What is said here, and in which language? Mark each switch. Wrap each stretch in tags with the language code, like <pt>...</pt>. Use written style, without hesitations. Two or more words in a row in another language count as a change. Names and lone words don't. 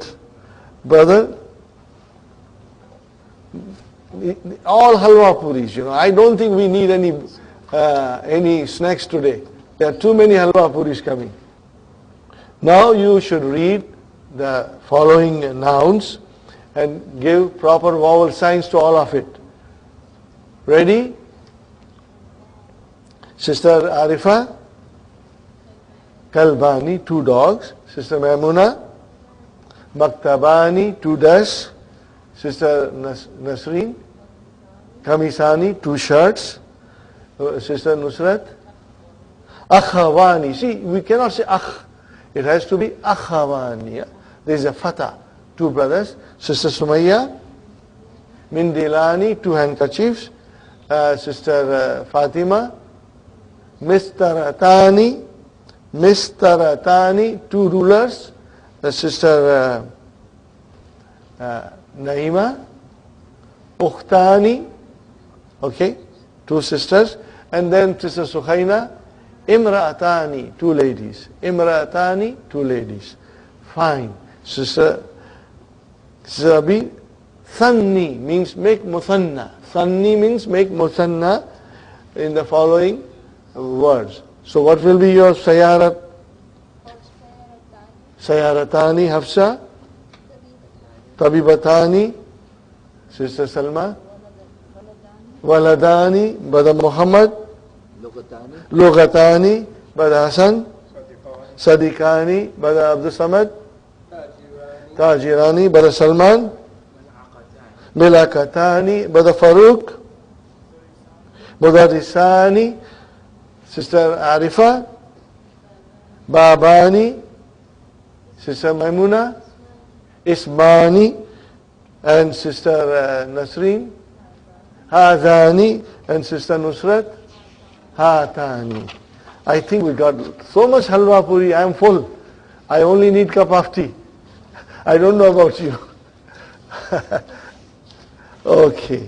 <en>Brother, all halwa puris, I don't think we need any snacks today. There are too many halwa puris coming. Now you should read the following nouns and give proper vowel signs to all of it. Ready? Sister Arifa, Kalbani, 2 dogs. Sister Maimuna, Maktabani, 2 desks. Sister Nasreen, Kamisani, 2 shirts. Sister Nusrat, Akhawani. See, we cannot say akh. It has to be Akhawani. There is a fatah. 2 brothers. Sister Sumayya, Mindilani, 2 handkerchiefs. Sister Fatima, Mistaratani, 2 rulers. Sister Naima, Ukhtani, okay, 2 sisters. And then Sister Sukhaina, Imra'atani, 2 ladies. Imra'atani, 2 ladies. Fine. Sister Abi, Thanni means make muthanna. Thanni means make muthanna in the following words. So what will be your sayarat? Sayaratani, Hafsa. Tabibatani, Sister Salma. Waladani, Brother Muhammad. Lughatani, Brother Hassan. Sadiqani, Brother Abdul Samad. Tajirani, Brother Salman. Milakatani, Brother Farooq. Mudarisani, Sister Arifa. Babani, Sister Maimuna. Ismani, and Sister Nasreen. Hadani, and Sister Nusrat. Hatani. I think we got so much halwa puri. I am full. I only need cup of tea. I don't know about you. Okay.</en>